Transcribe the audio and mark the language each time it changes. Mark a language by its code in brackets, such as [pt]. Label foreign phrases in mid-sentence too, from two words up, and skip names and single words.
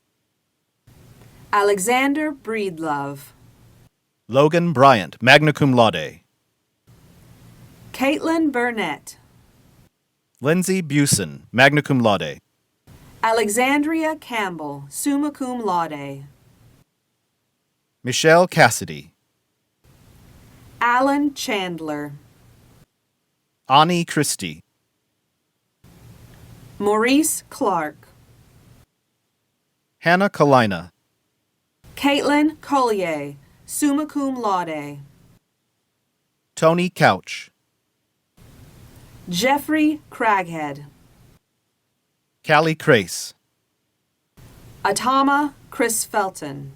[en] Alexander Breedlove. Logan Bryant, [la] magna cum laude. [en] Caitlin Burnett. Lindsay Busen, [la] magna cum laude. [en] Alexandria Campbell, [la] summa cum laude. [en] Michelle Cassidy. Alan Chandler. Ani Christie. Maurice Clark. Hannah Kalina. Caitlin Collier, [la] summa cum laude. [en] Tony Couch. Jeffrey Craghead. Callie Crace. Atama Chris Felton.